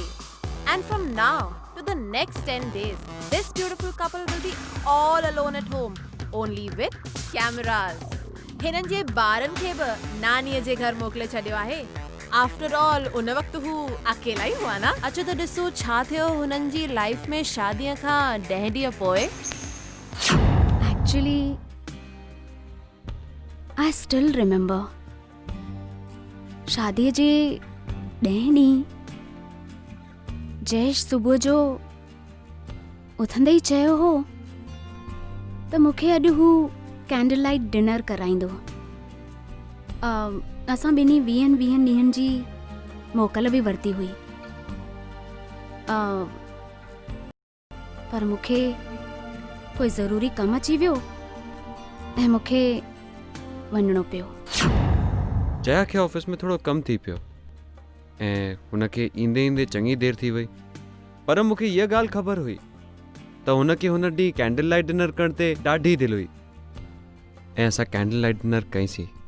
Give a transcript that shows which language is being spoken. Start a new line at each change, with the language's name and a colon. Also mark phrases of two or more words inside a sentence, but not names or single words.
English: And from now to the next 10 days, this beautiful couple will be all alone at home, only with cameras.
Sindhi: हिननि जे ॿारनि खे बि नानीअ जे घर मोकिले छॾियो आहे.
English: after all
Sindhi: उन वक़्तु हू अकेला ई हुआ न. अचो त ॾिसो छा थियो हुननि जी लाइफ में शादीअ खां 10 ॾींहं पोइ.
English: actually I still remember
Sindhi: शादीअ जे 10 ॾींहं जयेश सुबुह जो उथंदे ई चयो हो त मूंखे अॼु हू
English: candle light dinner
Sindhi: कराईंदो. असां ॿिन्ही 20 ॾींहंनि जी मोकल बि वरिती हुई. पर मूंखे कोई ज़रूरी कमु अची वियो ऐं मूंखे वञिणो पियो. जया खे ऑफिस में थोरो कमु थी पियो ऐं हुनखे ईंदे ईंदे चङी देरि थी वई. पर मूंखे इहा ॻाल्हि ख़बर हुई त हुनखे हुन ॾींहुं
English: candle light dinner
Sindhi: करण ते ॾाढी दिलि हुई ऐं असां
English: candle light dinner
Sindhi: कईसीं.